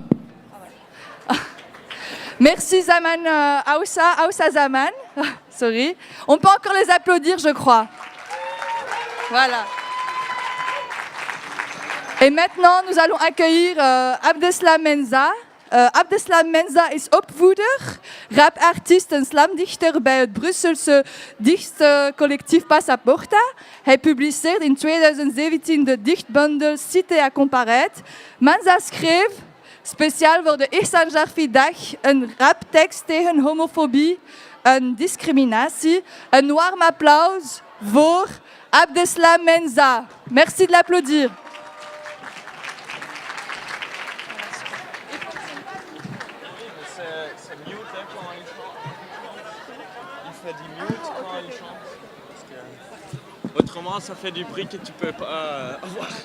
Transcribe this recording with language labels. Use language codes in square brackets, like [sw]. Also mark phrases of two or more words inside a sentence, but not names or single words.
[fr] Merci Zaman Aoussa Zaman. Sorry. On peut encore les applaudir, je crois. Voilà. Et maintenant, nous allons accueillir Abdeslam Menza. [nl] Abdeslam Menza is opvoeder, rapartiest en slamdichter bij het Brusselse dichtcollectief Passaporta. Hij publiceerde in 2017 de dichtbundel Cité à Comparet. Menza schreef, speciaal voor de Ihsan Jarfi Dag, een raptekst tegen homofobie en discriminatie. Een warm applaus voor Abdeslam Menza. [fr] Merci de l'applaudir. C'est mute hein, quand il chante. Il fait du mute quand il chante. Parce que, autrement, ça fait du bruit que tu peux pas avoir.